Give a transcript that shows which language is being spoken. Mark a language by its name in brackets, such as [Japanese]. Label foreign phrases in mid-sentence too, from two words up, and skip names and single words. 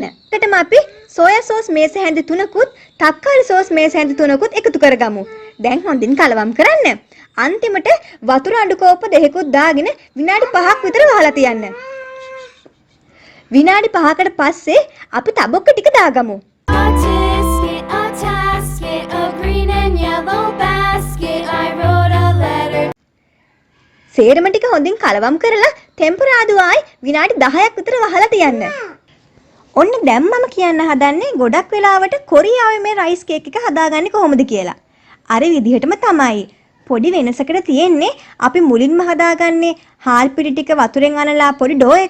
[Sinhala] ඒකටම අපි සෝයා සෝස් මේස හැඳි 3කුත්, තක්කාලි සෝස් මේස හැඳි 3කුත් එකතු කරගමු. දැන් හොඳින් කලවම් කරන්න. අන්තිමට වතුර අඩු කෝප්ප 2කුත් දාගෙන විනාඩි 5ක් විතර වහලා තියන්න. විනාඩි 5කට පස්සේ අපි තබොක්ක ටික දාගමු. [English] A tisket, a tasket, a green and yellow basket. I wrote a letter. [Sinhala] සේරම ටික හොඳින් කලවම් කරලා ටෙම්පරාදු ආයි විනාඩි 10ක් විතර වහලා තියන්න. ඔන්න දැන් මම කියන්න හදන්නේ ගොඩක් වෙලාවට කොරියාවේ මේ [English] rice cake [Sinhala] එක හදාගන්නේ කොහොමද කියලා. අර විදිහටම තමයි. පොඩි වෙනසකට තියෙන්නේ අපි මුලින්ම හදාගන්නේ හාල් පිටි ටික වතුරෙන් අනලා පොඩි ඩෝ එකක්.